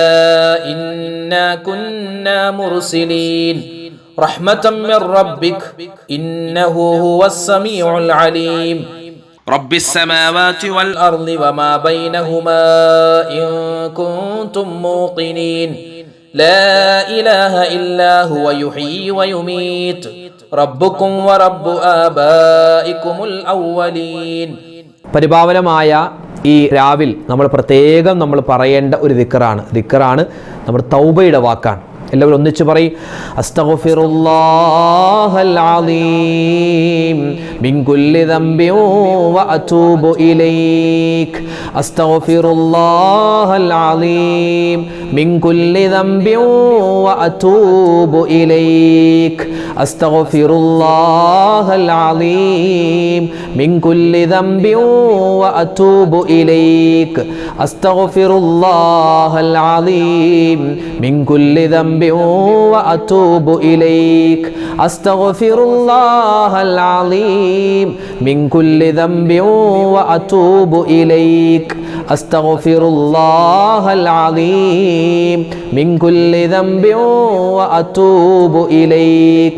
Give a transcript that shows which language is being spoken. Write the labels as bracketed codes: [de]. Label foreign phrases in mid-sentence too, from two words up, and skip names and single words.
[ar] إنا كنا مرسلين رحمة من ربك إنه هو السميع العليم رب السماوات والأرض وما بينهما إن كنتم موقنين لا إله إلا هو يحيي ويميت ربكم ورب آبائكم الأولين. [ml] പരിപാവനമായ ഈ രാവിൽ നമ്മൾ പ്രത്യേകം നമ്മൾ പറയേണ്ട ഒരു ദിക്റാണ് നമ്മുടെ തൗബയുടെ വാക്കാണ്. എല്ലാവരും ഒന്നിച്ച് പറയും, [ar] أستغفر الله العظيم من كل ذنب وأتوب إليك. أستغفر الله العظيم من كل ذنب وأتوب إليك. أستغفر الله العظيم من كل ذنب وأتوب إليك. أستغفر الله العظيم من كل ذنب وأتوب إليك. أستغفر الله العظيم من كل ذنب وأتوب إليك. أستغفر الله العظيم من كل ذنب وأتوب إليك.